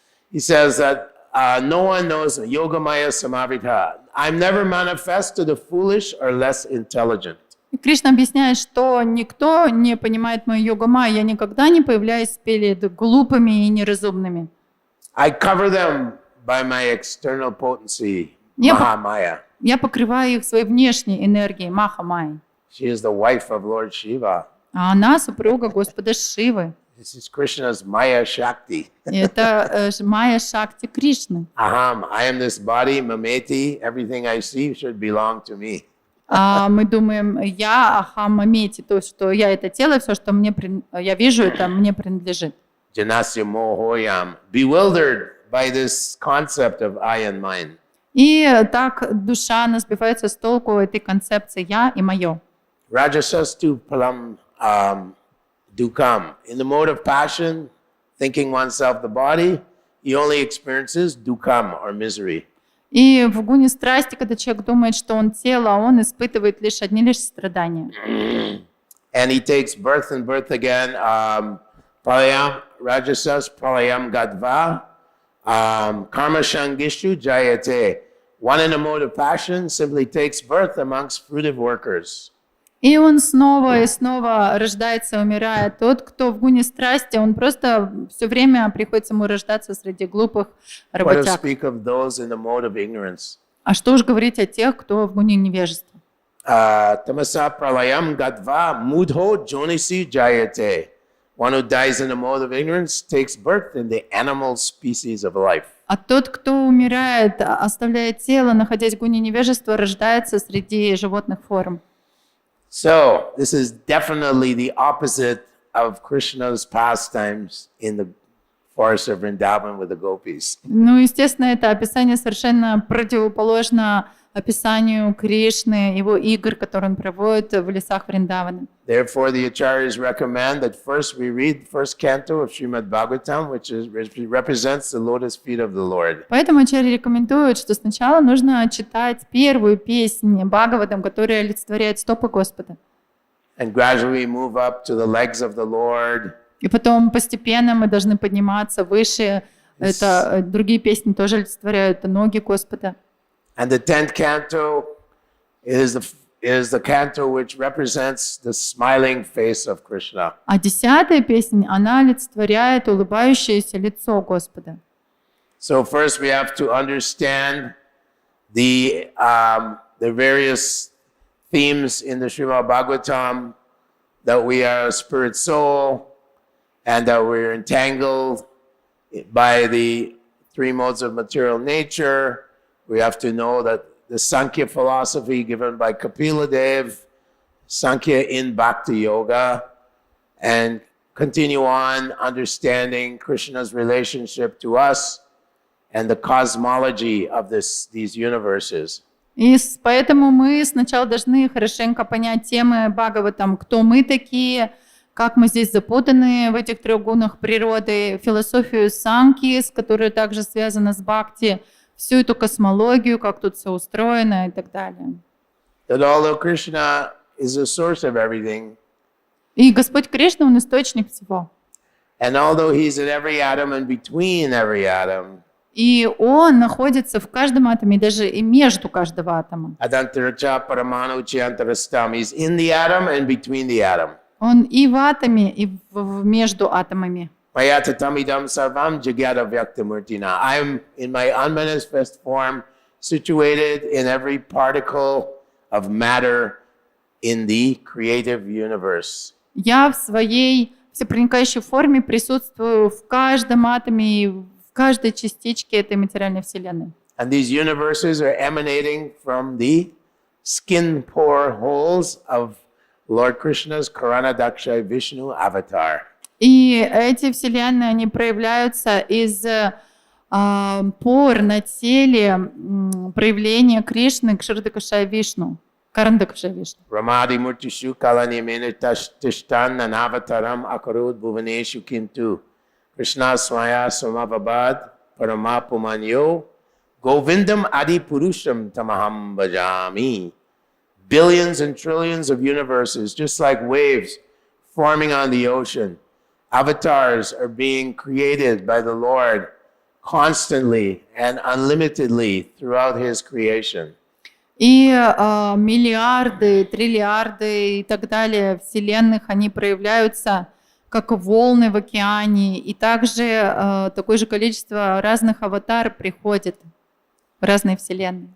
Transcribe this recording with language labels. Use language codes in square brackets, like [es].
[en] He says that no one knows Yogamaya Samavita. I'm never manifest to the foolish or less intelligent. [ru] И Кришна объясняет, что никто не понимает мою йогамаю, я никогда не появляюсь перед глупыми и неразумными. [en] I cover them by my external potency, Mahamaya. [ru] Я покрываю их своей внешней энергией, Маха-майей. [en] She is the wife of Lord Shiva. [ru] А она супруга Господа Шивы. [en] This is Krishna's Maya Shakti. [ru] И это Майя Шакти Кришны. [en] Aham, I am this body, Mameti, everything I see should belong to me. [ru] А мы думаем, я [sa] Ахам Мамети, [ru] то, что я это тело, все, что я вижу, это мне принадлежит. [sa] Janasya mohoyam, [en] bewildered by this concept of I and mine. [ru] И так душа она сбивается с толку этой концепции «я» и «моё». [sa] Rajasastu palam dukam. [en] In the mode of passion, thinking oneself the body, he only experiences dukam or misery. [ru] И в гуне страсти, когда человек думает, что он тело, он испытывает лишь страдания. [en] And he takes birth and birth again. [sa] Pralayam, Rajasas, Pralayam Gadva, Karma Shangishu Jayate. [en] One in the mode of passion simply takes birth amongst fruitive workers. [ru] И он снова и снова рождается, умирает. Тот, кто в гуне страсти, он просто все время приходится ему рождаться среди глупых [en] What to [ru] работяг. [en] speak of those in the mode of ignorance? [ru] А что уж говорить о тех, кто в гуне невежества. [sa] Tamasa Pralayam Gadva Mudho Jonisi Jayate. [en] One who dies in the mode of ignorance takes birth in the animal species of life. [ru] А тот, кто умирает, оставляя тело, находясь в гуне невежества, рождается среди животных форм. [en] So, this is definitely the opposite of Krishna's pastimes in the forest of Vrindavan with the gopis. [ru] Ну, естественно, это описание совершенно противоположно описанию Кришны, его игр, которые он проводит в лесах Вриндавана. [en] Therefore, the acharyas recommend that first we read the first canto of Śrīmad-Bhāgavatam, which represents the lotus feet of the Lord. [ru] Поэтому ачарьи рекомендуют, что сначала нужно читать первую песнь Бхагаватам, которая олицетворяет стопы Господа. [en] And gradually move up to the legs of the Lord. [ru] И потом постепенно мы должны подниматься выше. Это другие песни тоже олицетворяют ноги Господа. [en] And the 10th canto is the canto which represents the smiling face of Krishna. [ru] А 10-я песня, она олицетворяет улыбающееся лицо Господа. [en] So first we have to understand the various themes in the Śrīmad-Bhāgavatam, that we are a spirit soul and that we're entangled by the three modes of material nature. We have to know that the Sankhya philosophy given by Kapila Dev, Sankhya in Bhakti Yoga, and continue on understanding Krishna's relationship to us and the cosmology of these universes. [ru] И поэтому мы сначала должны хорошенько понять темы Бхагаватам, кто мы такие, как мы здесь запутаны в этих трех гунах природы, философию Санки, с которой также связана с Бхакти, всю эту космологию, как тут все устроено и так далее. [en] That although Krishna is the source of everything, [ru] И Господь Кришна, Он источник всего. [en] and although He's in every atom and between every atom, [ru] И Он находится в каждом атоме, даже и между каждого атома. [sa] Adantaracha Paramanu Chiyantarastam, [en] He's in the atom and between the atom. [ru] Он и в атоме, и между атомами. [sa] Mayatatamidam sarvam jagyata vyaktamurtina. [en] I'm in my unmanifest form situated in every particle of matter in the creative universe. [ru] Я в своей всепроникающей форме присутствую в каждом атоме и в каждой частичке этой материальной вселенной. [en] And these universes are emanating from the skin pore holes of Lord Krishna's Karanadaksha Vishnu avatar. [ru] И эти вселенные, они проявляются из пор на теле проявления Кришны к Шридакашай Вишну, Карандакашай Вишну. [sa] Ramadi Murtishu Kalani Menitashtan Nanavataram Akarud Bhuvaneshu Kintu Krishna Swaya Samavabad Paramapumanyo Govindam Adi Purusham Tamaham Bhajami. [en] Billions and trillions of universes, just like waves forming on the ocean. Avatars are being created by the Lord constantly and unlimitedly throughout His creation. [ru] И миллиарды, триллиарды и так далее вселенных, они проявляются как волны в океане. И также такое же количество разных аватар приходит в разные вселенные.